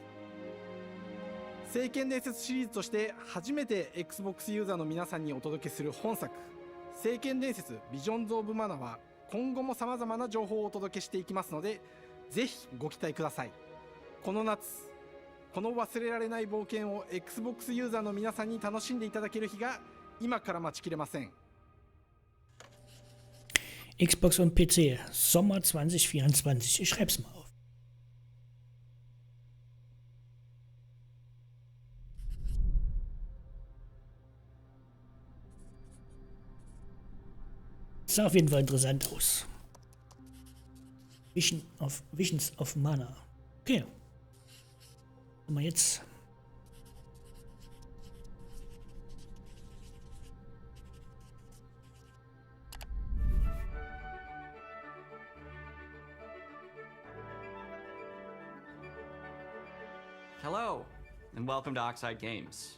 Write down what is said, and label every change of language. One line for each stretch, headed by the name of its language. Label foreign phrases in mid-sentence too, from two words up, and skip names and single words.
Japanese: 聖剣伝説シリーズとして初めて Xbox ユーザーの皆さんにお届けする本作、聖剣伝説ビジョンズ・オブ・マナは今後も様々な情報をお届けしていきますので、ぜひご期待ください。この夏、この忘れられない冒険を Xbox ユーザーの皆さんに楽しんでいただける日が今から待ちきれません。
German: Xbox und PC, Sommer 2024. Ich schreib's mal auf. Sah auf jeden Fall interessant aus. Visions of Mana. Okay. Haben wir jetzt.
English: Hello, and welcome to Oxide Games.